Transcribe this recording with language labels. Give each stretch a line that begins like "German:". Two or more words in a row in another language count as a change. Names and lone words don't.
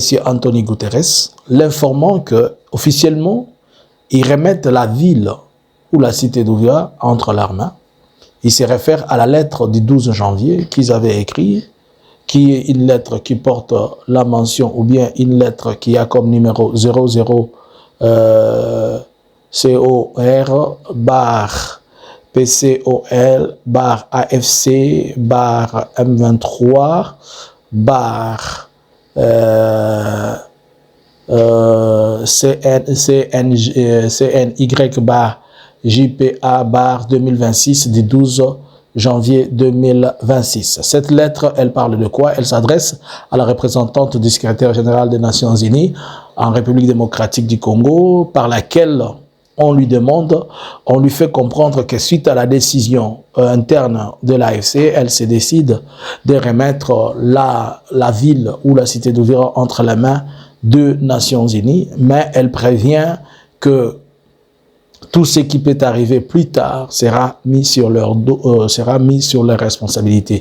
French: Antonio Guterres, l'informant que officiellement, ils remettent la ville ou la cité d'Uvira entre leurs mains. Il se réfère à la lettre du 12 janvier qu'ils avaient écrite, qui est une lettre qui porte la mention, ou bien une lettre qui a comme numéro 00 COR bar PCOL bar AFC bar M23 bar CNY bar JPA bar 2026 du 12 janvier 2026. Cette lettre, elle parle de quoi? Elle s'adresse à la représentante du secrétaire général des Nations Unies en République démocratique du Congo, par laquelle on lui demande, on lui fait comprendre que suite à la décision interne de l'AFC, elle se décide de remettre la ville ou la cité d'Uvira entre les mains des Nations Unies, mais elle prévient que tout ce qui peut arriver plus tard sera mis sur leur dos, sera mis sur leurs responsabilités.